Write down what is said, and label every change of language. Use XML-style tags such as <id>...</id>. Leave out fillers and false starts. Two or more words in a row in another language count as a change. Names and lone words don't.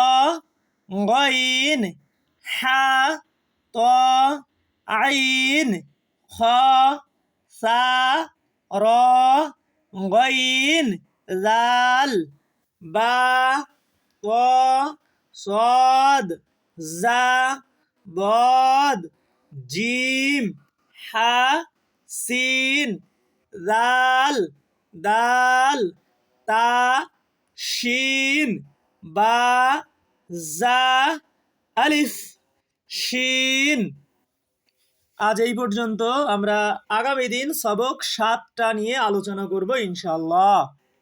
<ar>غين، حاء، طاء، عين، خاء، ثاء، راء، غين، ذال، باء، تاء، صاد، ظاء، ضاد، جيم, হা, سين، ذال، دال، تاء شين باء زاي ألف شين.</ar> <bn>আজ এই পর্যন্ত। আমরা আগামী দিন সবক 7টা নিয়ে আলোচনা করব ইনশাআল্লাহ।</bn>